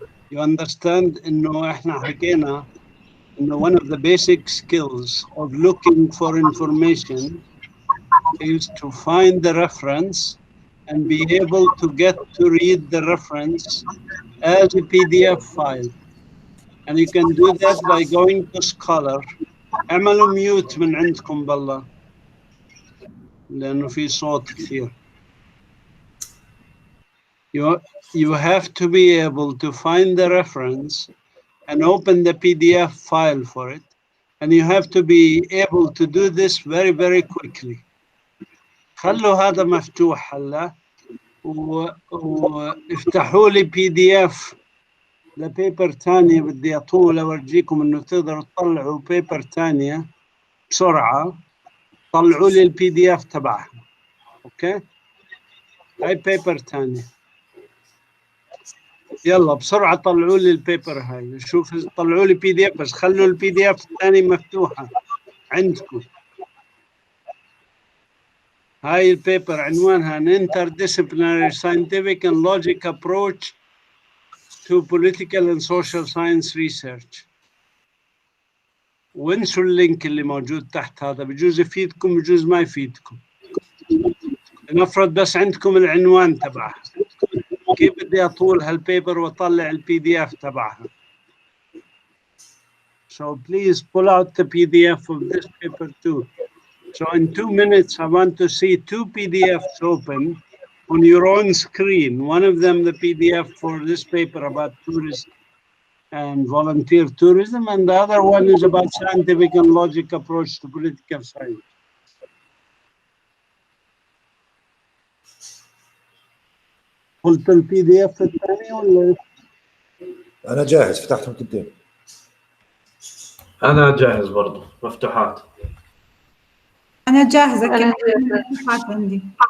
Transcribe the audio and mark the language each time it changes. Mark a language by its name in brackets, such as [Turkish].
[English] You understand [Arabic] إنه إحنا حكينا إنه [English] one of the basic skills of looking for information is to find the reference and be able to get to read the reference as a PDF file. And you can do that by going to Scholar. [Arabic] اعملوا ميوت من عندكم بالله لأنه في صوت كثير. [English] You have to be able to find the reference and open the PDF file for it. And you have to be able to do this very, very quickly. [Arabic] خلوا هذا مفتوح هلا وافتحوا لي PDF لبيبر ثانية. بدي أطول أورجيكم إنه تقدروا تطلعوا بيبر ثانية بسرعة. طلعوا لي PDF تبعها. أوكي؟ هاي بيبر ثانية. يلا بسرعة طلعوا لي البيبر هاي. شوف طلعوا لي PDF بس خلوا PDF الثاني مفتوحة عندكم. هاي البيبر عنوانها An Interdisciplinary Scientific and Logic Approach to Political and Social Science Research. وانسوا اللينك اللي موجود تحت هذا، بجوز يفيدكم بجوز ما يفيدكم. نفرض بس عندكم العنوان تبعها. كيف بدي أطول هالبيبر وأطلع PDF تبعها. [English] So please pull out the PDF of this paper too. So in 2 minutes, I want to see 2 PDFs open on your own screen. One of them, the PDF for this paper about tourism and volunteer tourism, and the other one is about scientific and logic approach to political science. [Arabic] قلت PDF الثاني ولا؟ أنا جاهز، فتحتهم تنتين. أنا جاهز برضه مفتوحات. أنا جاهزة أنا كمان مفتوحات عندي.